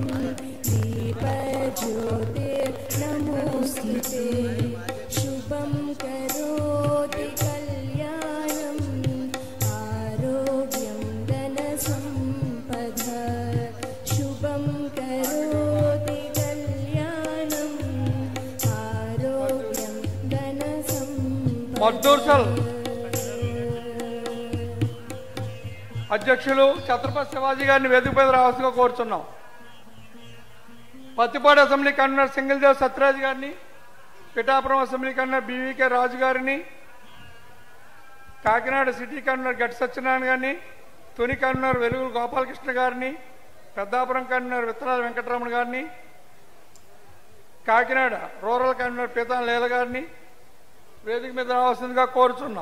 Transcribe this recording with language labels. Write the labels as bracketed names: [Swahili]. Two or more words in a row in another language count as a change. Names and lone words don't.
[Sanskrit] दीपज्योतिर्नमोस्तुते शुभं करोति कल्याणम् आरोग्यं धनसम्पदा शुभं करोति कल्याणम् आरोग्यं धनसम्पदा. [Telugu] అధ్యక్షులు ఛత్రపతి శివాజీ గారిని వేదికపై రావాల్సిందిగా కోరుచున్నాం. పత్తిపాడు అసెంబ్లీ కన్వీనర్ సింగిల్దేవ్ సత్యరాజ్ గారిని, పిఠాపురం అసెంబ్లీ కన్వీనర్ బీవీకే రాజు గారిని, కాకినాడ సిటీ కన్వీనర్ గట్టి సత్యనారాయణ గారిని, తుని కన్వీనర్ వెలుగుల గోపాలకృష్ణ గారిని, పెద్దాపురం కన్వీనర్ విత్తనాల వెంకటరమణ గారిని, కాకినాడ రూరల్ కన్వీనర్ పీతాన్ లీల గారిని వేదిక మీద రావాల్సిందిగా కోరుచున్నాం.